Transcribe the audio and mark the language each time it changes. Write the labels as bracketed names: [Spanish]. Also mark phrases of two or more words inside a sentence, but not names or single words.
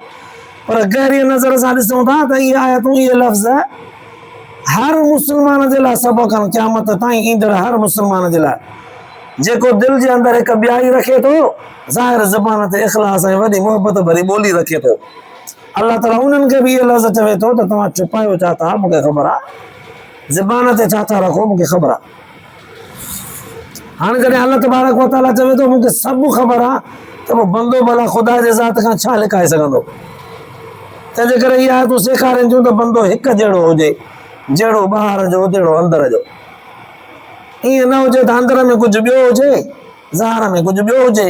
[Sindhi] पर गहरी नज़र सां ॾिसूं था त इहे आयतूं, इहे लफ़्ज़ हर मुस्लमान जे लाइ सबक़ आहिनि, क़यामत ताईं ईंदड़ हर मुस्लमान जे लाइ, जेको दिलि जे अंदरि हिकु ॿियाई रखे थो, ज़ाहिर ज़बान ते इख़लास ऐं वॾी मोहबत भरी ॿोली रखे थो। अल्लाह ताला उन्हनि खे बि इहे लफ़्ज़ चवे थो त तव्हां छुपायो छा था, मूंखे ख़बर आहे, ज़बान ते छा था रखो, मूंखे ख़बर आहे। हाणे कॾहिं अल्लाह [Arabic] تبارك وتعالى [Sindhi] चवे थो मूंखे सभु ख़बर आहे, त पोइ बंदो भला ख़ुदा जे ज़ात खां छा लिकाए सघंदो। तंहिंजे करे इहा आयतूं सेखारनि थियूं त बंदो हिकु जहिड़ो हुजे, जहिड़ो ॿाहिरि जो तहिड़ो अंदर जो। ईअं न हुजे त अंदर में कुझु ॿियो हुजे, ज़ाहिर में कुझु ॿियो हुजे।